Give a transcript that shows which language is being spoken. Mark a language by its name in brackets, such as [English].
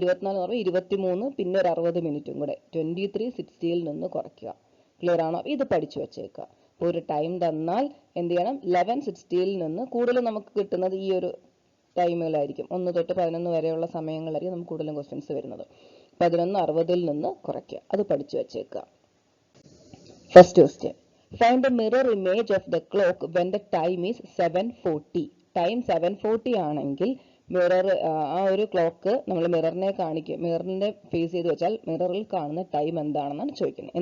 [Malayalam] 24 എന്ന് പറഞ്ഞാൽ 23 പിന്നെ ഒരു 60 മിനിറ്റും കൂടെ. 23:60 നിന്ന് കുറയ്ക്കുക. ക്ലിയർ ആണോ? ഇത് പഠിച്ചു വെച്ചേക്കുക. അപ്പോൾ ഒരു ടൈം തന്നാൽ എന്ത് ചെയ്യണം? 11:60 നിന്ന് കൂടുതൽ നമുക്ക് കിട്ടുന്നത് ഈ ഒരു ടൈമുകളായിരിക്കും. 1 തൊട്ട് 11 വരെയുള്ള സമയങ്ങളായിരിക്കും നമുക്ക് കൂടുതലും ക്വസ്റ്റ്യൻസ് വരുന്നത്. 11:60 നിന്ന് കുറയ്ക്കുക. അത് പഠിച്ചു വെച്ചേക്കുക. [English] First question, find the mirror image of the clock when the time is 7:40. [Malayalam] Time 7:40 ആണെങ്കിൽ മിറർ, ആ ഒരു ക്ലോക്ക് നമ്മൾ മിററിനെ കാണിക്കും, മിററിനെ ഫേസ് ചെയ്ത് വെച്ചാൽ മിററിൽ കാണുന്ന ടൈം എന്താണെന്നാണ് ചോദിക്കുന്നത്.